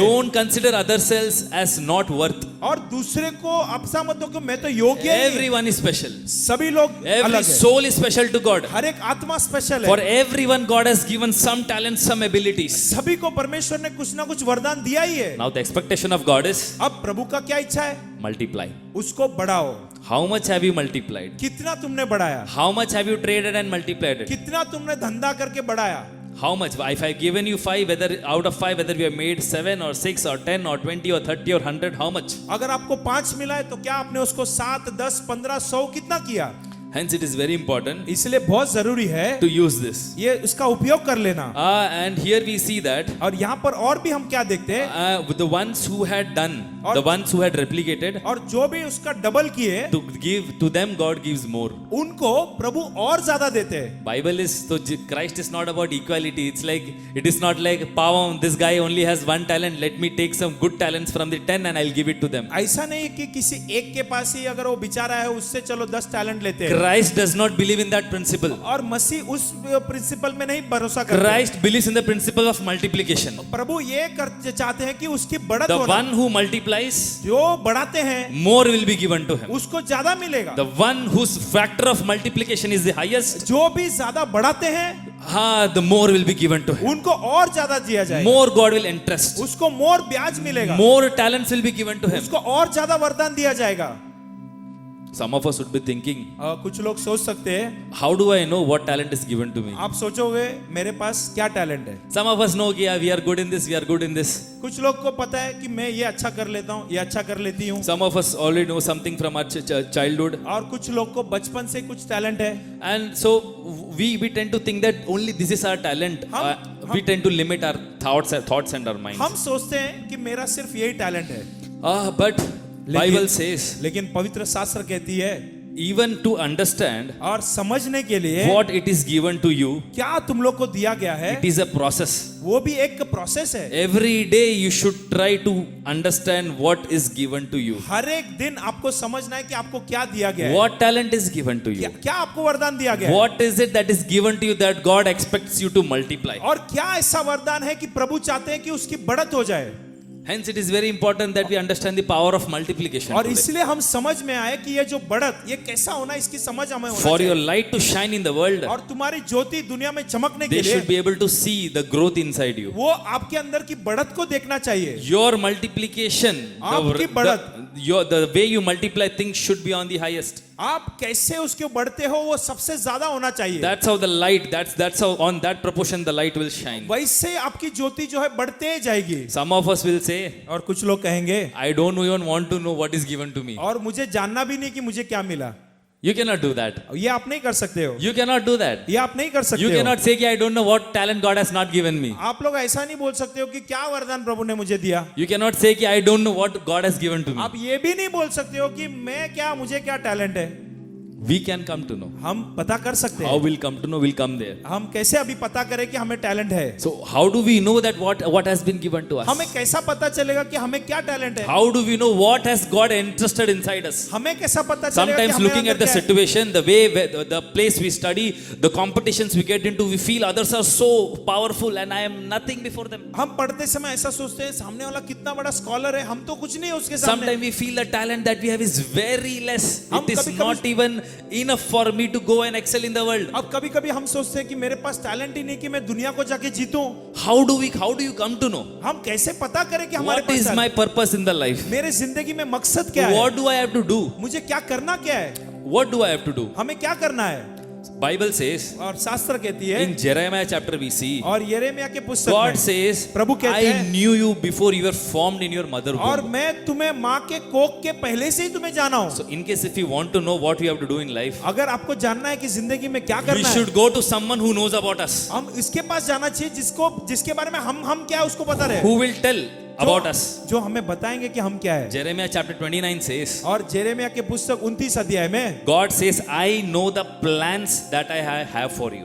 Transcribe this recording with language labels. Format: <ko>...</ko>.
<en>Don't consider ourselves as not worth.</en> <hi>और दूसरे को अपसा मत दो कि मैं तो योग्य ही नहीं।</hi> <en>Everyone is special.</en> <hi>सभी लोग</hi> <en>Every</en> <hi>अलग है,</hi> <en>soul is special to God.</en> <hi>हर एक आत्मा स्पेशल</hi> <en>For</en> <hi>है।</hi> <en>everyone, God has given some talents, some abilities.</en> <hi>सभी को परमेश्वर ने कुछ ना कुछ वरदान दिया ही है।</hi> <en>Now the expectation of God is</en> <hi>अब प्रभु का क्या इच्छा है?</hi> <en>multiply.</en> <hi>उसको बढ़ाओ।</hi> <en>How much have you multiplied?</en> <hi>कितना तुमने बढ़ाया?</hi> <en>How much have you traded and multiplied it?</en> <hi>कितना तुमने धंधा करके बढ़ाया?</hi> <en>How much? If I've given you 5, whether out of 5, whether we have made 7 or 6 or 10 or 20 or 30 or 100, how much?</en> <hi>अगर आपको 5 मिला है तो क्या आपने उसको 7, 10, 15, 100 कितना किया?</hi> <en>Hence, it is very important</en> <hi>इसलिए बहुत जरूरी है</hi> <en>to use this.</en> <hi>ये उसका उपयोग कर लेना।</hi> <en>And here we see that</en> <hi>और यहाँ पर और भी हम क्या देखते हैं?</hi> <en>with the ones who had done, the ones who had replicated,</en> <hi>और जो भी उसका डबल किए</hi> <en>to give to them, God gives more.</en> <hi>उनको प्रभु और ज्यादा देते हैं।</hi> <en>Bible is so Christ is not about equality. It's like it is not like Pavam, this guy only has 1 talent. Let me take some good talents from the 10 and I'll give it to them.</en> <hi>ऐसा नहीं कि किसी एक के पास ही अगर वो बेचारा है उससे चलो 10 टैलेंट लेते हैं।</hi> <en>Christ does not believe in that principle.</en> <hi>और मसीह उस प्रिंसिपल में नहीं भरोसा करते।</hi> <en>Christ believes in the principle of multiplication.</en> <hi>प्रभु ये चाहते हैं कि उसकी बढ़त</hi> <en>The</en> <hi>होना।</hi> <en>one who multiplies,</en> <hi>जो बढ़ाते हैं</hi> <en>more will be given to him.</en> <hi>उसको ज्यादा मिलेगा।</hi> <en>The one whose factor of multiplication is the highest,</en> <hi>जो भी ज्यादा बढ़ाते हैं</hi> <en>the more will be given to him.</en> <hi>उनको और ज्यादा दिया जाएगा।</hi> <en>More God will entrust.</en> <hi>उसको मोर ब्याज मिलेगा।</hi> <en>More talents will be given to him.</en> <hi>उसको और ज्यादा वरदान दिया जाएगा।</hi> <en>Some of us would be thinking,</en> <hi>कुछ लोग सोच सकते हैं,</hi> <en>how do I know what talent is given to me?</en> <hi>आप सोचोगे मेरे पास क्या टैलेंट है।</hi> <en>Some of us know, yeah, we are good in this, we are good in this.</en> <hi>कुछ लोग को पता है कि मैं ये अच्छा कर लेता हूँ, ये अच्छा कर लेती हूँ।</hi> <en>Some of us already know something from our childhood.</en> <hi>और कुछ लोग को बचपन से कुछ टैलेंट है।</hi> <en>And so we tend to think that only this is our talent. We tend to limit our thoughts and our minds.</en> <hi>हम सोचते हैं कि मेरा सिर्फ यही टैलेंट है।</hi> <en>But Bible says,</en> <hi>लेकिन पवित्र शास्त्र कहती है,</hi> <en>even to understand</en> <hi>और समझने के लिए</hi> <en>what it is given to you,</en> <hi>क्या तुम लोग को दिया गया है,</hi> <en>it is a process.</en> <hi>वो भी एक प्रोसेस है।</hi> <en>Every day you should try to understand what is given to you.</en> <hi>हर एक दिन आपको समझना है कि आपको क्या दिया गया है।</hi> <en>What talent is given to you?</en> <hi>क्या आपको वरदान दिया गया है?</hi> <en>What is it that is given to you that God expects you to multiply?</en> <hi>और क्या ऐसा वरदान है कि प्रभु चाहते हैं कि उसकी बढ़त हो जाए।</hi> <en>Hence, it is very important that we understand the power of multiplication.</en> <hi>और</hi> <en>today.</en> <hi>इसलिए हम समझ में आए कि ये जो बढ़त ये कैसा होना, इसकी समझ हमें होना</hi> <en>For</en> <hi>चाहिए।</hi> <en>your light to shine in the world,</en> <hi>और तुम्हारी ज्योति दुनिया में चमकने</hi> <en>they</en> <hi>के</hi> <en>should</en> <hi>लिए</hi> <en>be able to see the growth inside you.</en> <hi>वो आपके अंदर की बढ़त को देखना चाहिए।</hi> <en>Your multiplication,</en> <hi>आपकी बढ़त,</hi> <en>the way you multiply things should be on the highest.</en> <hi>आप कैसे उसके बढ़ते हो वो सबसे ज्यादा होना चाहिए।</hi> <en>That's how the light, that's how on that proportion the light will shine.</en> <hi>वैसे आपकी ज्योति जो है बढ़ते जाएगी।</hi> <en>Some of us will say,</en> <hi>और कुछ लोग कहेंगे,</hi> <en>I don't even want to know what is given to me.</en> <hi>और मुझे जानना भी नहीं कि मुझे क्या मिला।</hi> <en>You cannot do that.</en> <hi>ये आप नहीं कर सकते हो।</hi> <en>You cannot do that.</en> <hi>ये आप नहीं कर सकते</hi> <en>You</en> <hi>हो।</hi> <en>cannot say, I don't know what talent God has not given me.</en> <hi>आप लोग ऐसा नहीं बोल सकते हो कि क्या वरदान प्रभु ने मुझे दिया।</hi> <en>You cannot say, I don't know what God has given to me.</en> <hi>आप ये भी नहीं बोल सकते हो कि मुझे क्या टैलेंट है।</hi> <en>We can come to know.</en> <hi>हम पता कर सकते</hi> <en>How</en> <hi>हैं।</hi> <en>we'll come to know, we'll come there.</en> <hi>हम कैसे अभी पता करें कि हमें टैलेंट है।</hi> <en>So how do we know that what has been given to us?</en> <hi>हमें कैसा पता चलेगा कि हमें क्या टैलेंट है।</hi> <en>How do we know what has God entrusted inside us?</en> <hi>हमें कैसा पता चलेगा कि</hi> <en>Sometimes</en> <hi>हमें</hi> <en>looking at</en> <hi>अंदर</hi> <en>the</en> <hi>क्या है?</hi> <en>situation, the way, the place we study, the competitions we get into, we feel others are so powerful and I am nothing before them.</en> <hi>हम पढ़ते समय ऐसा सोचते हैं सामने वाला कितना बड़ा स्कॉलर है, हम तो कुछ नहीं है उसके सामने।</hi> <en>Sometimes we feel the talent that we have is very less.</en> <hi>हम</hi> <en>It is</en> <hi>कभी-कभी-</hi> <en>not even enough for me to go and excel in the world.</en> <hi>अब कभी कभी हम सोचते हैं कि मेरे पास टैलेंट ही नहीं कि मैं दुनिया को जाके जीतूं।</hi> <en>How do you come to know?</en> <hi>हम कैसे पता करें कि हमारे</hi> <en>What</en> <hi>pass</hi> <en>is my talent- purpose in the life?</en> <hi>मेरे जिंदगी में मकसद क्या है,</hi> <en>What do I have to do?</en> <hi>मुझे क्या करना क्या है,</hi> <en>What do I have to do?</en> <hi>हमें क्या करना है।</hi> <en>Bible says</en> <hi>और शास्त्र कहती है,</hi> <en>in Jeremiah chapter we see</en> <hi>और यिर्मयाह के पुस्तक</hi> <en>God</en> <hi>में</hi> <en>says,</en> <hi>प्रभु कहते</hi> <en>I</en> <hi>हैं,</hi> <en>knew you before you were formed in your mother</en> <hi>और</hi> <en>womb.</en> <hi>मैं तुम्हें माँ के कोख के पहले से ही तुम्हें जाना हूँ।</hi> <en>So in case if you want to know what we have to do in life,</en> <hi>अगर आपको जानना है कि जिंदगी में क्या</hi> <en>we</en> <hi>करना है,</hi> <en>should go to someone who knows about us,</en> <hi>हम इसके पास जाना चाहिए जिसके बारे में हम क्या है उसको पता रहे,</hi> <en>who will tell about us.</en> <hi>जो हमें बताएंगे कि हम क्या है।</hi> <en>Jeremiah chapter 29 says,</en> <hi>और यिर्मयाह के पुस्तक 29 अध्याय में</hi> <en>God says, I know the plans that I have for you.</en>